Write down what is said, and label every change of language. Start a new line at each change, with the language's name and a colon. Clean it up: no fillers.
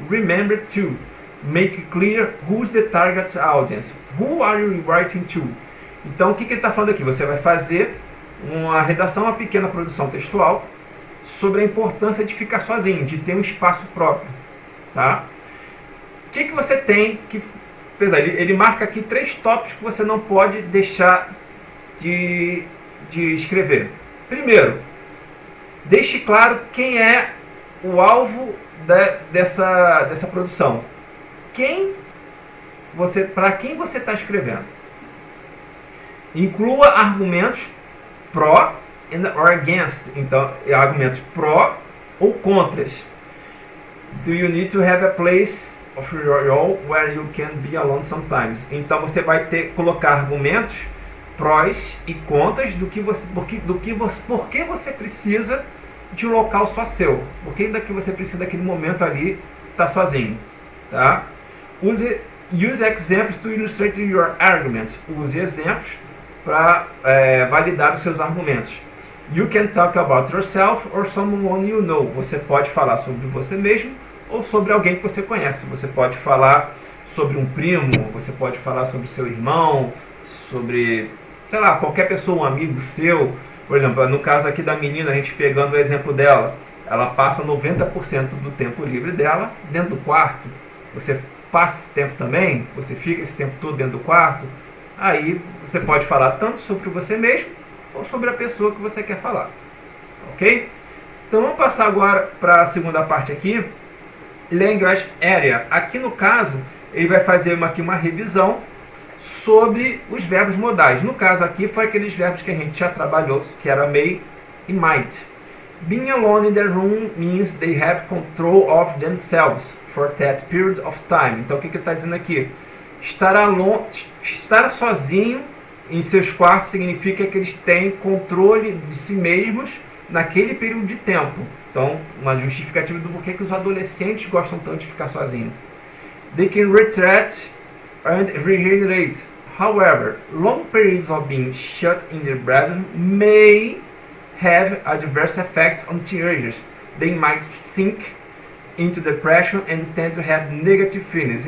English: Remember to make clear who's the target audience. Who are you writing to?
Portuguese: Então o que ele está falando aqui? Você vai fazer uma redação, uma pequena produção textual sobre a importância de ficar sozinho, de ter um espaço próprio. Tá? O que você tem que... Ele marca aqui 3 tópicos que você não pode deixar de escrever. Primeiro, deixe claro quem é o alvo dessa produção. Para quem você está escrevendo. Inclua argumentos pró
English: or against.
Portuguese: Então, argumentos pró ou contras.
English: Do you need to have a place of your own where you can be alone sometimes?
Portuguese: Então, você vai colocar argumentos prós e contras por que você precisa de um local só seu. Por que você precisa daquele momento ali estar sozinho. Tá?
English: Use examples to illustrate your arguments.
Portuguese: Use exemplos para validar os seus argumentos.
English: You can talk about yourself or someone you know.
Portuguese: Você pode falar sobre você mesmo ou sobre alguém que você conhece. Você pode falar sobre um primo, você pode falar sobre seu irmão, sobre, sei lá, qualquer pessoa, um amigo seu. Por exemplo, no caso aqui da menina, a gente pegando o exemplo dela, ela passa 90% do tempo livre dela dentro do quarto. Você passa esse tempo também? Você fica esse tempo todo dentro do quarto? Aí você pode falar tanto sobre você mesmo ou sobre a pessoa que você quer falar. Ok? Então vamos passar agora para a segunda parte aqui. Language Area. Aqui no caso, ele vai fazer aqui uma revisão sobre os verbos modais. No caso aqui foi aqueles verbos que a gente já trabalhou, que era may e might.
English: Being alone in the room means they have control of themselves for that period of time.
Portuguese: Então o que ele está dizendo aqui? Estar sozinho em seus quartos significa que eles têm controle de si mesmos naquele período de tempo. Então, uma justificativa do porquê que os adolescentes gostam tanto de ficar sozinhos.
English: They can retreat and regenerate. However, long periods of being shut in their bedroom may have adverse effects on teenagers. They might sink into depression and tend to have negative feelings.